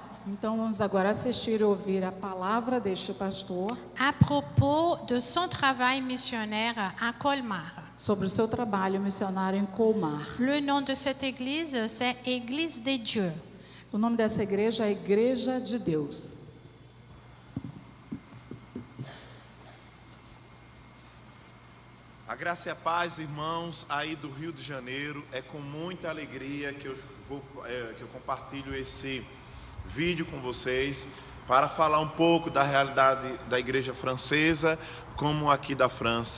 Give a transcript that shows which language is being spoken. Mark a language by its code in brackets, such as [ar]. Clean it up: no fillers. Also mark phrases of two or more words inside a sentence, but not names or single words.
[pt] Então vamos agora assistir e ouvir a palavra deste pastor [fr] à propos de son travail missionnaire à Colmar. [pt] Sobre o seu trabalho missionário em Colmar. [fr] Le nom de cette église c'est Église de Dieu. [pt] O nome dessa igreja é Igreja de Deus. A graça e a paz, irmãos, aí do Rio de Janeiro. É com muita alegria que eu compartilho esse vídeo com vocês para falar um pouco da realidade da igreja francesa, como aqui da França.